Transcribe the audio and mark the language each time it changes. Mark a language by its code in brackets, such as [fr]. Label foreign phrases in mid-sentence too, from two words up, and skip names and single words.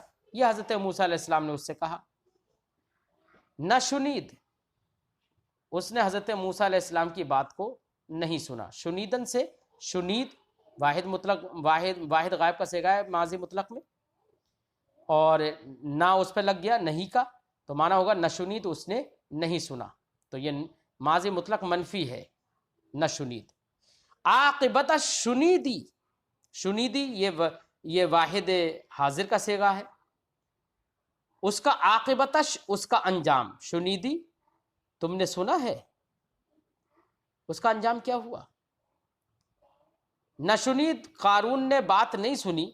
[ur] یہ حضرت موسیٰ علیہ السلام نے اس سے کہا۔ نشنید، اس نے حضرت موسیٰ علیہ السلام کی بات کو نہیں سنا۔ شنیدن سے شنید واحد مطلق، واحد غائب کا صیغہ ہے ماضی مطلق میں، اور نہ اس پہ لگ گیا نہیں کا، تو معنی ہوگا نشنید، اس نے نہیں سنا، تو یہ ماضی مطلق منفی ہے نشنید۔ [fa] عاقبت شنیدی، [ur] شنیدی یہ واحد حاضر کا صیغہ ہے، اس کا عاقبتش اس کا انجام، شنیدی تم نے سنا ہے، اس کا انجام کیا ہوا؟ نشنید قارون نے بات نہیں سنی۔